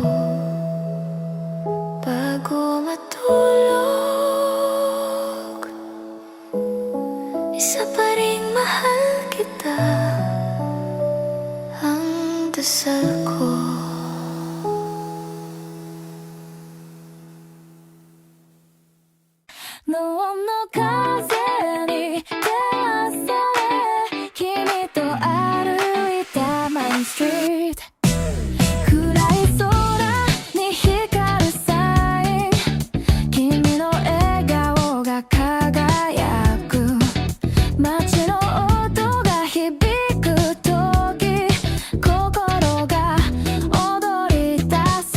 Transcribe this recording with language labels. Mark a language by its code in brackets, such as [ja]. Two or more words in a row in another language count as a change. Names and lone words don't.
[tl] Bago matulog, isa pa ring mahal kita, ang dasal ko. [ja] Noong no 風に照らされ、君と歩いたマインストリート、暗い空に光るサイン、君の笑顔が輝く、街の音が響く時、心が踊り出す。